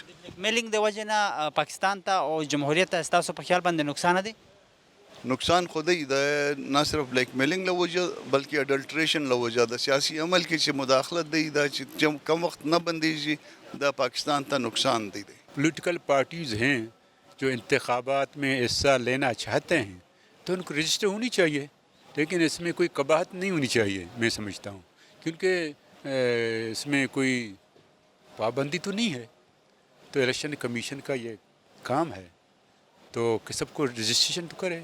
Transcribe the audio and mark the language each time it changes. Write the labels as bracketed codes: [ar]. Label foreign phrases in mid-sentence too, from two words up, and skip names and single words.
[ps] میلینګ د وجې نه پاکستان ته او جمهوریت ته ستاسو په خیال باندې نقصان دی؟ نقصان خودی د نه صرف [en] blackmailing [ps] له وجه بلکې اډلټریشن له وجه د سیاسي عمل کې چې مداخلت دی دا چې کم وخت نه بندیږي دا پاکستان ته نقصان دی. [en] political parties [ur] ہیں جو انتخابات میں حصہ لینا چاہتے ہیں تو ان کو رجسٹر ہونی چاہیے، لیکن اس میں کوئی قباحت نہیں ہونی چاہیے میں سمجھتا ہوں، کیونکہ اس میں کوئی پابندی تو نہیں ہے، تو [en] election commission [ur] کا یہ کام ہے تو کہ سب کو رجسٹریشن تو کریں.